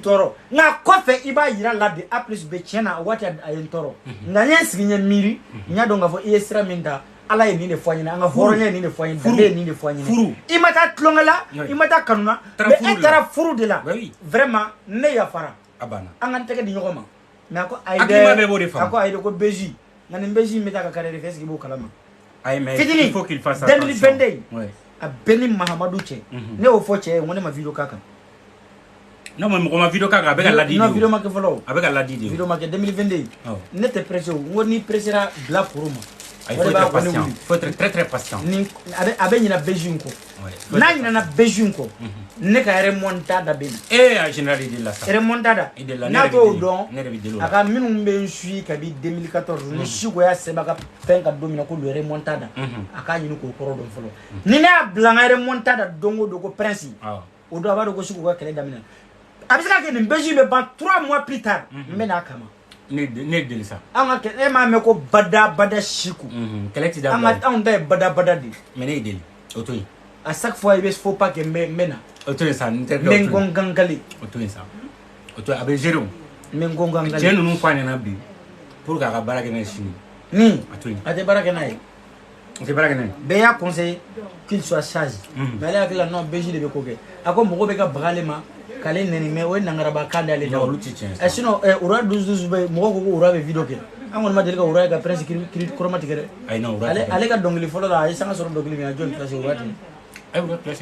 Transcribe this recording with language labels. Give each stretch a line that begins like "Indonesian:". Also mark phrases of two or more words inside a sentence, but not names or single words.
Bambara: tɔɔrɔ nka kɔfɛ i b'a yira la de A plus B tiɲɛ na waati a ye n tɔɔrɔ nka n ye sigi n ye miiri n y'a dɔn k'a fɔ i ye sira min ta Ala ye nin de fɔ an ɲɛna an ka hɔrɔnya ye nin de fɔ an ɲɛna danbe ye nin de fɔ an ɲɛna i ma taa tulonkɛ la i ma taa kanu na mais e taara furu de la vraiment ne yafara an ka n tɛgɛ di ɲɔgɔn ma mais a ko ayi dɛ a ko ayi dɛ ko BJ nka nin BJ in bɛ taa ka carrière fɛ
French: est-ce que
Bambara: i b'o kalama fitini 2022 a bɛ ni Mahamadu cɛ ne y'o fɔ cɛ ye n ko ne ma video k'a kan
French: non mais
Bambara: mɔgɔ ma video k'a kan a bɛ ka ladi de non video ma kɛ fɔlɔ a bɛ ka ladi de video ma kɛ 2022 ne tɛ pressé o n ko ni pressera bila foro ma
French: il faut être patient faut être très patient
Bambara: ni a bɛ ɲina BJ ko n'a ɲinana BJ ko ne ka remontada bɛ na
French: général de la
Bambara: sa remontada n'a t'o dɔn a ka minnu bɛ n suit kabi 2014 ni Siko y'a sɛbɛn a ka fɛn ka don min na ko le remontada a k'a ɲini k'o kɔrɔ dɔn fɔlɔ ni ne y'a bila n ka remontada don o don ko Prince o don a b'a dɔn ko Siko ka kɛlɛ daminɛ a bɛ se ka kɛ nin BJ bɛ ban
French: 3 mois plus tard
Bambara: n bɛ n'a kama ne deli sa an ka e m'a mɛn ko bada Siko kɛlɛ ti dabila anw ta ye bada de mais ne deli o to yen
French: à chaque fois il faut pas que
Bambara: n bɛ na o to yen sa n tɛ n ko n gangale o to yen sa o to a bɛ gérer o n ko n gangale cɛ ninnu fɔ a ɲɛna bi
French: pour que
Bambara: a ka baara kɛ n'a ye sini ni a to yen a tɛ baara kɛ n'a ye o tɛ baara kɛ n'a ye bɛɛ y'a
French: conseillé qu'il soit sage mais
Bambara: ale hakili la non BJ de bɛ ko kɛ a ko mɔgɔ bɛ ka baga ale ma k'ale nɛni mais o ye nangaraba kan de ale olu ti tiɲɛ sinon Ura 12 bɛ mɔgɔ ko Ura bɛ video kɛ an kɔni ma deli ka Ura ye ka Prince kɔrɔma tigɛ dɛ ayi non Ura ale ka dɔnkili fɔlɔ la a ye sanga sɔrɔ dɔnkili min a jɔn place Ura ten ayi Ura place